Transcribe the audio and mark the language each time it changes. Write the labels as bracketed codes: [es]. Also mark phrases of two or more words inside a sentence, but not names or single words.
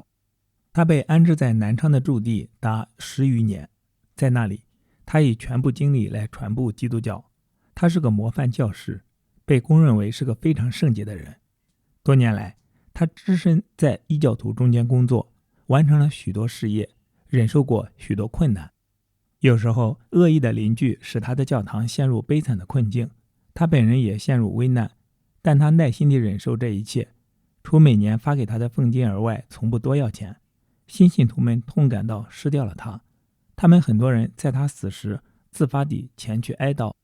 [zh] 他被安置在南昌的駐地達10餘年，在那裡他以全部精力來傳播基督教。他是個模範教師，被公認為是個非常聖潔的人。多年來，他只身在異教徒中間工作，完成了許多事業，忍受過許多困難。有時候，惡意的鄰居使他的教堂陷入悲慘的困境，他本人也陷入危難，但他耐心地忍受這一切，除每年發給他的俸金而外，從不多要錢。新信徒們痛感到失掉了他，他們很多人在他死時自發地前去哀悼。